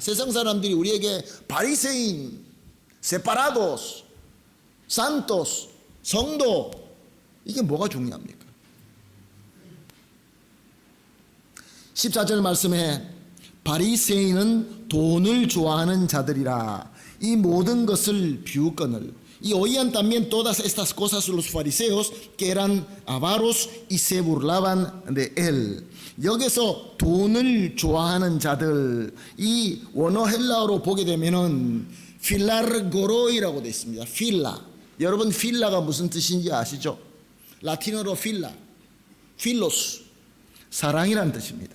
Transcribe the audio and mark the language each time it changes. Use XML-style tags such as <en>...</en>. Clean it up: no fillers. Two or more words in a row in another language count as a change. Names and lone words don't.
<ko>세상 사람들이 우리에게 바리새인, 세파라도스, 산토스, 성도 이게 뭐가 중요합니까? 14절 말씀에 바리새인은 돈을 좋아하는 자들이라 이 모든 것을 비웃거늘</ko> <es>y oían también todas estas cosas los fariseos que eran avaros y se burlaban de él.</es> <ko>여기서 돈을 좋아하는 자들 이 원어 헬라어로 보게 되면은 필라르고로이라고 되어 있습니다. 필라. 여러분 필라가 무슨 뜻인지 아시죠? 라틴어로 필라, 필로스, 사랑이라는 뜻입니다.</ko>